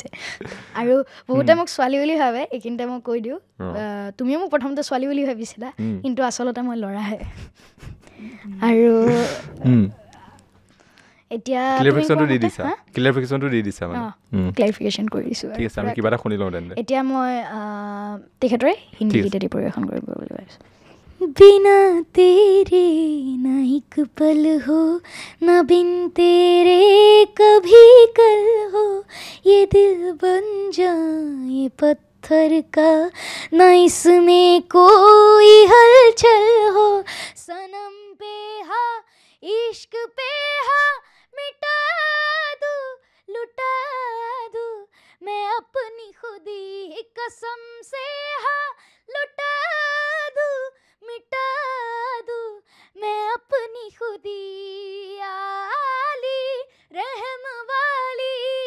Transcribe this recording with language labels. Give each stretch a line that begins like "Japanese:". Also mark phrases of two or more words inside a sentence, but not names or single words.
Assamese: আৰু বহুতে মোক ছোৱালী বুলি ভাবে, এইখিনিতে মই কৈ দিওঁ, তুমিও মোক প্ৰথমতে ছোৱালী বুলি ভাবিছিলা, কিন্তু আচলতে মই ল'ৰাহে। আৰু এতিয়া এতিয়া মই তেখেতৰে হিন্দী গীতেদি পৰিৱেশন কৰিব বুলি ভাবিছোঁ।
Hindi: बिना तेरे ना एक पल हो, ना बिन तेरे कभी कल हो, ये दिल बन जाए पत्थर का, ना इसमें कोई हलचल हो, सनम पे हा इश्क पे हा, मिटा दूं लुटा दूं मैं अपनी खुदी कसम से, हा लुटा दूं मिटा दूं मैं अपनी खुदी, आली रहम वाली